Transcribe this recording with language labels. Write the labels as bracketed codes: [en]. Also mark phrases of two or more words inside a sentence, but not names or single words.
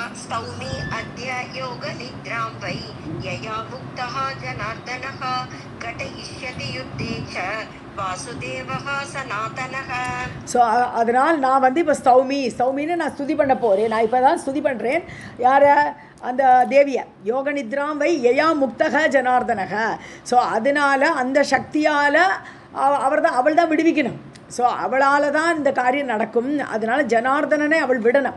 [sa] स्तौमि अद्य योगनिद्रां वै यया मुक्तः जनार्दनः घटयिष्यति युद्धे च वासुदेवः सनातनः. [ta] ஸோ அதனால் நான் வந்து இப்போ ஸ்தௌமின்னு நான் ஸ்துதி பண்ண போகிறேன். நான் இப்போ தான் ஸ்துதி பண்ணுறேன். யாரை? அந்த தேவியை. [sa] योगनिद्रां वै यया मुक्तः जनार्दनः. [ta] ஸோ அதனால் அந்த சக்தியால் அவள் தான் விடுவிக்கணும். ஸோ அவளால் தான் இந்த காரியம் நடக்கும். அதனால் ஜனார்தனனை அவள் விடணும்.